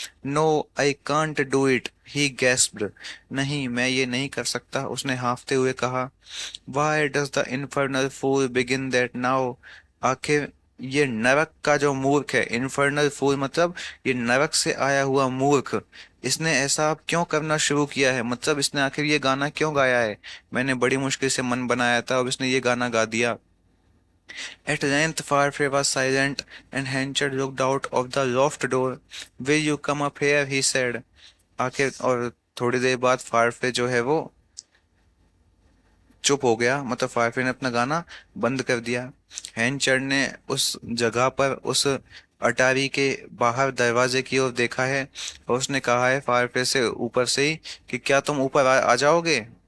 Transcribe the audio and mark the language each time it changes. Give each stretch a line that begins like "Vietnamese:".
English: No I can't do it, he gasped.
Hindi: नहीं, मैं ये नहीं कर सकता, उसने हांफते हुए कहा।
English: why does the infernal fool begin that now, आखिर
Hindi: ये नरक का जो मूर्ख है, इन्फर्नल फूल मतलब ये नरक से आया हुआ मूर्ख, इसने ऐसा अब क्यों करना शुरू किया है, मतलब इसने आखिर ये गाना क्यों गाया है। मैंने बड़ी मुश्किल से मन बनाया था, अब इसने ये गाना गा दिया।
English: At length Farfrae was silent, and Henchard looked out of the loft door. Will you come up here? He said.
Hindi: आखिर और थोड़ी देर बाद फारफे जो है वो चुप हो गया, मतलब फारफे ने अपना गाना बंद कर दिया। हैंचर्ड ने उस जगह पर, उस अटारी के बाहर दरवाजे की ओर देखा है और उसने कहा है फारफे से ऊपर से ही कि क्या तुम ऊपर आ जाओगे।